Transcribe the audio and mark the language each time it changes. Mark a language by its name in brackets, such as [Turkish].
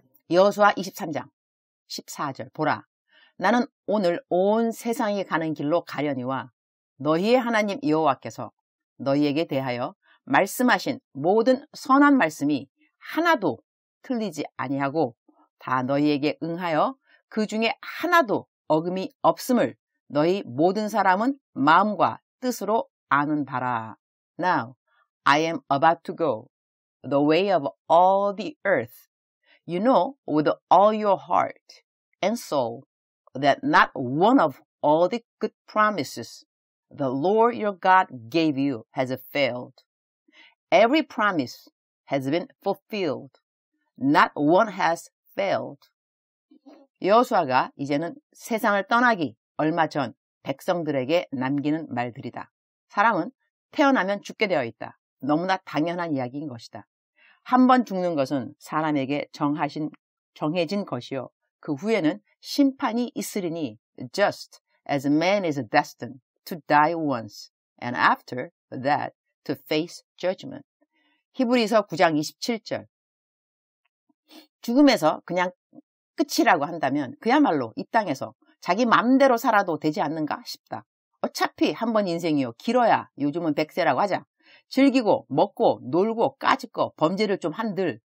[Korean] 여호수아 23장 14절. 보라, 나는 오늘 온 세상이 가는 길로 가려니와 너희의 하나님 여호와께서 너희에게 대하여 말씀하신 모든 선한 말씀이 하나도 틀리지 아니하고 다 너희에게 응하여 그 중에 하나도 어금이 없음을 너희 모든 사람은 마음과 뜻으로 아는 바라. [English] Now I am about to go the way of all the earth. You know with all your heart and soul that not one of all the good promises the Lord your God gave you has failed. Every promise has been fulfilled. Not one has failed. [Korean] 여호수아가 이제는 세상을 떠나기 얼마 전 백성들에게 남기는 말들이다. 사람은 태어나면 죽게 되어 있다. 너무나 당연한 이야기인 것이다. 한 번 죽는 것은 사람에게 정해진 것이요. 그 후에는 심판이 있으리니 [English] just as man is destined to die once and after that to face judgment. [Korean] 히브리서 9장 27절. 죽음에서 그냥 끝이라고 한다면 그야말로 이 땅에서 자기 맘대로 살아도 되지 않는가 싶다. 어차피 한 번 인생이요. 길어야 요즘은 100세라고 하자. 즐기고 먹고 놀고 까짓거 범죄를 좀 한들.